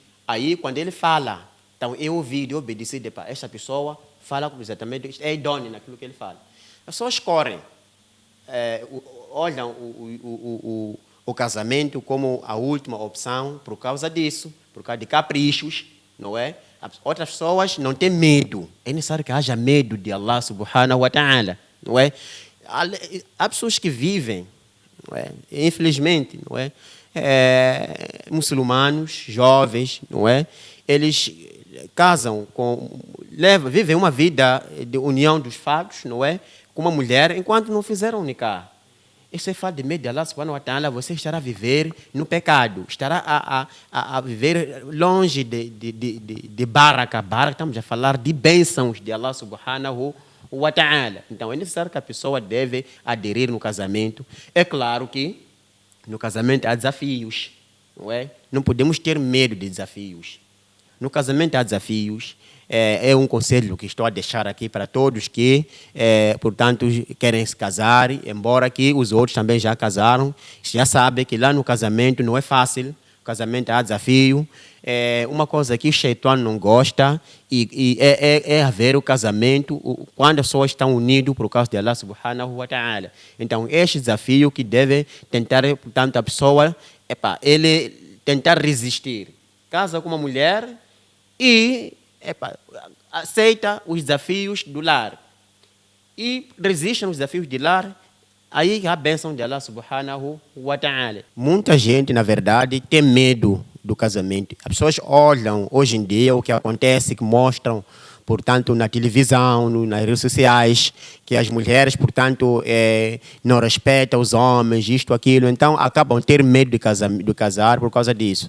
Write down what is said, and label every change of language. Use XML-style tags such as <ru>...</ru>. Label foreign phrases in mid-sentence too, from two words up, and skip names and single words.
<pt>Aí, quando ele fala, então eu ouvi e obedeci, esta pessoa fala exatamente, é idônea naquilo que ele fala. As pessoas correm, olham o casamento como a última opção por causa disso, por causa de caprichos, não é? Outras pessoas não têm medo. É necessário que haja medo de Allah</pt> <ar>سبحانه وتعالى,</ar> <pt>não é? Há pessoas que vivem, não é? Infelizmente, não é? Muçulmanos, jovens, não é? Eles casam vivem uma vida de união dos fatos, não é? Com uma mulher, enquanto não fizeram nikah. Isso é falta de medo de Allah</pt> <ar>سبحانه وتعالى.</ar> <pt>Você estará a viver no pecado, estará a viver longe de baraka. Baraka, estamos a falar de bênçãos de Allah</pt> <ar>سبحانه وتعالى.</ar> <pt>Então é necessário que a pessoa deve aderir no casamento. É claro que no casamento há desafios, não é? Não podemos ter medo de desafios. No casamento há desafios. É um conselho que estou a deixar aqui para todos que, portanto, querem se casar, embora que os outros também já casaram. Já sabem que lá no casamento não é fácil, o casamento há desafio. Uma coisa que o Shaitan não gosta é haver o casamento quando as pessoas estão unidas por causa de Allah</pt> <ar>سبحانه وتعالى.</ar> <pt>Então, este desafio que deve tentar, portanto, a pessoa, ele tentar resistir. Casa com uma mulher e aceita os desafios do lar e resiste aos desafios do lar, aí a bênção de Allah</pt> <ar>سبحانه وتعالى.</ar> <pt>Muita gente, na verdade, tem medo do casamento. As pessoas olham hoje em dia o que acontece, que mostram, portanto, na televisão, nas redes sociais, que as mulheres, portanto, não respeitam os homens, isto, aquilo, então acabam ter medo de casar por causa disso.</pt>